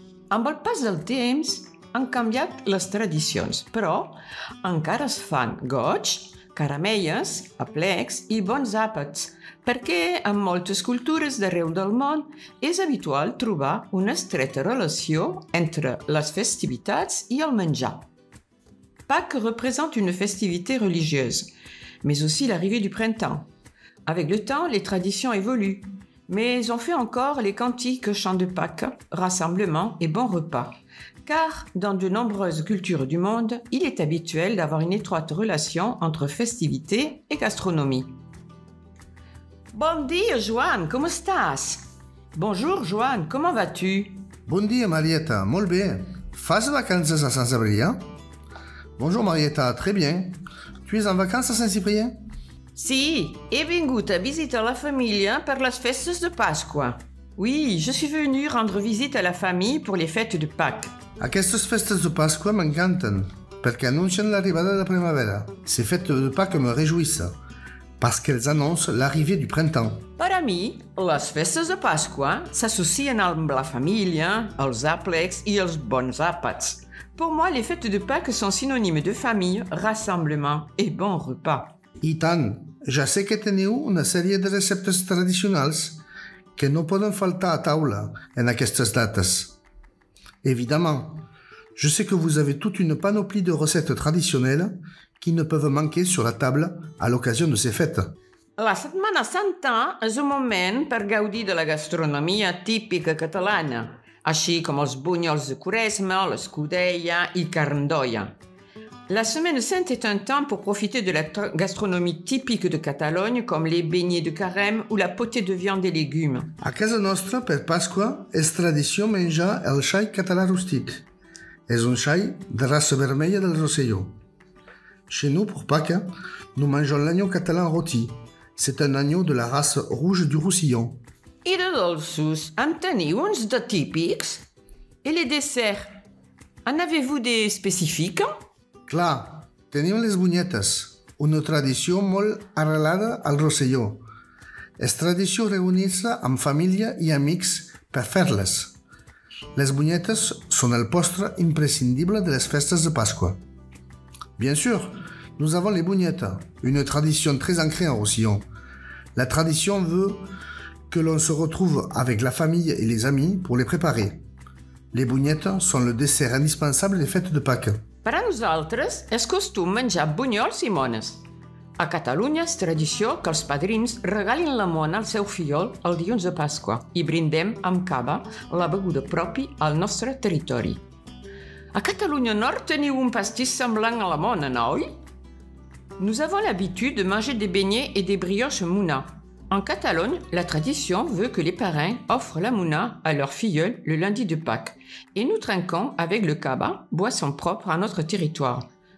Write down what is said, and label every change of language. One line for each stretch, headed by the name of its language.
Catalan: Amb el pas del temps han canviat les tradicions, però encara es fan goig, caramelles, aplecs i bons àpats, perquè en moltes cultures d'arreu del món és habitual trobar una estreta relació entre les festivitats i el menjar.
French: Pâques représente une festivité religieuse, mais aussi l'arrivée du printemps. Avec le temps, les traditions évoluent, mais on fait encore les cantiques, chants de Pâques, rassemblements et bons repas. Car dans de nombreuses cultures du monde, il est habituel d'avoir une étroite relation entre festivité et gastronomie.
Catalan: Bon dia, Joan, com estàs?
French: Bonjour, Joan, comment vas-tu?
Catalan: Bon dia, Marietta, molt bé. Fas vacances à Saint-Cyprien?
French: Bonjour, Marietta, très bien. Tu es en vacances à Saint-Cyprien?
Catalan: Sí, he vingut a visitar la família per les festes de Pasqua.
French: Oui, je suis venue rendre visite à la famille pour les fêtes de Pâques.
Catalan: Aquestes festes de Pasqua m'encanten, perquè anuncien l'arribada de la primavera.
French: Ces fêtes de Pâques me réjouissent, parce qu'elles annoncent l'arrivée du printemps.
Catalan: Per a mi, les festes de Pasqua s'associen amb la família, els àplecs i els bons àpats.
French: Pour moi, les fêtes de Pâques sont synonymes de famille, rassemblement et bon repas.
Catalan: I tant, ja sé que teniu una sèrie de receptes tradicionals que no poden faltar a taula en aquestes dates.
French: Évidemment, je sais que vous avez toute une panoplie de recettes traditionnelles qui ne peuvent manquer sur la table à l'occasion de ces fêtes.
Catalan: La Setmana Santa és un moment per gaudir de la gastronomia típica catalana, així com els bunyols de Quaresma, l'escudella i carn d'olla.
French: La Semaine Sainte est un temps pour profiter de la gastronomie typique de Catalogne, comme les beignets de carême ou la potée de viande et légumes.
Catalan: A casa nostra, per Pasqua, és tradició menjar el xai català rústic. És un xai de raça vermella del Rosselló.
French: Chez nous, pour Pâques, nous mangeons l'agneau catalan rôti. C'est un agneau de la race rouge du Roussillon.
Catalan: I de dolços, en teniu uns de típics?
French: Et les desserts? En avez-vous des spécifiques?
Catalan: Clar, tenim les bunyetes, una tradició molt arrelada al Rosselló. És tradició reunir-se amb família i amics per fer-les. Les bunyetes són el postre imprescindible de les festes de Pasqua.
French: Bien sûr, nous avons les bugnettes, une tradition très ancrée en Roussillon. La tradition veut que l'on se retrouve avec la famille et les amis pour les préparer. Les bugnettes sont le dessert indispensable des fêtes de Pâques.
Catalan: Per a nosaltres és costum menjar bunyols i mones. A Catalunya és tradició que els padrins regalin la mona al seu fillol el dilluns de Pasqua i brindem amb cava, la beguda propi al nostre territori. A Catalunya Nord teniu un pastís semblant a la mona, no?
French: Nous avons l'habitude de manger des beignets et des brioches mouna. En Catalogne, la tradition veut que les parrains offrent la mouna à leur filleul le lundi de Pâques et nous trinquons avec le cava, boisson propre à notre territoire.